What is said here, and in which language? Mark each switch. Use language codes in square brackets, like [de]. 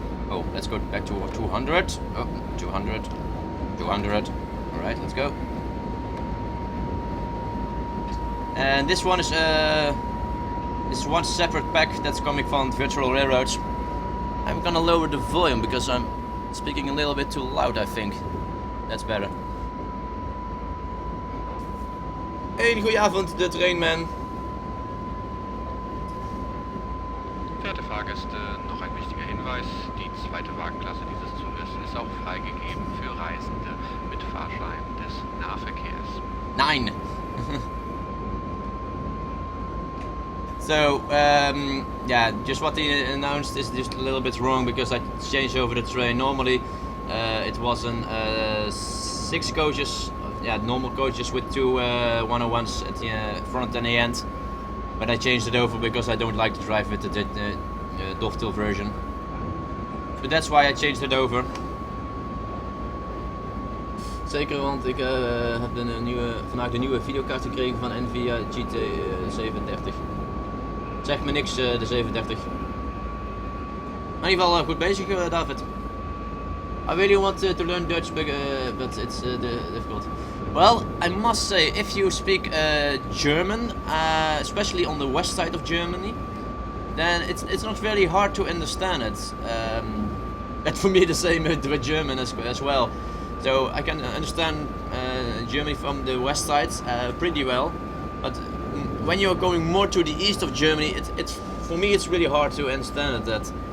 [en] Oh, let's go back to 200. Oh, 200. 200. Alright, let's go. And this one is one separate pack that's coming from Virtual Railroads. I'm gonna lower the volume because I'm speaking a little bit too loud, I think. That's better. [nl] Een goeie avond, de Trainman. [de] Verehrte Fahrgäste, noch ein wichtiger Hinweis. Die zweite Wagenklasse dieses Zuges ist auch freigegeben für Reisende mit Fahrschein des Nahverkehrs. Nein! [en] So, yeah, just what they announced is just a little bit wrong because I changed over the train. Normally, it wasn't 6 coaches, yeah, normal coaches with 2 101s at the front and the end. But I changed it over because I don't like to drive with the dovetail version. But that's why I changed it over. [nl] Zeker, want ik heb vandaag de nieuwe videokaart gekregen van Nvidia GT37. Zeg me niks, de 37. Maar in ieder geval goed bezig, David. [en] I really want to learn Dutch, but it's difficult. Well, I must say, if you speak German, especially on the west side of Germany, then it's not very hard to understand it. But for me, the same with German as well. So I can understand Germany from the west side pretty well, but when you're going more to the east of Germany, it's for me it's really hard to understand it.